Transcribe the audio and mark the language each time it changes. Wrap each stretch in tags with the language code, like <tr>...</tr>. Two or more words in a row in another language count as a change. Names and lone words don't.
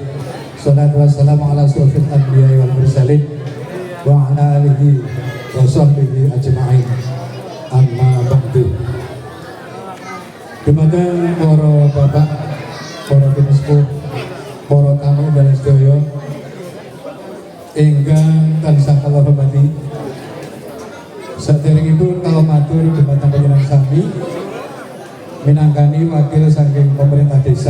<ar>الصلاة والسلام على أشرف الأنبياء والمرسلين وعلى آله وصحبه أجمعين. أما بعد.</ar> <jv>Dumateng para bapak, para sepuh, para tamu dan sedaya ingkang tansah kula hormati. Saderengipun kula matur dumateng panjenengan sami minangkani wakil saking pemerintah desa.</jv>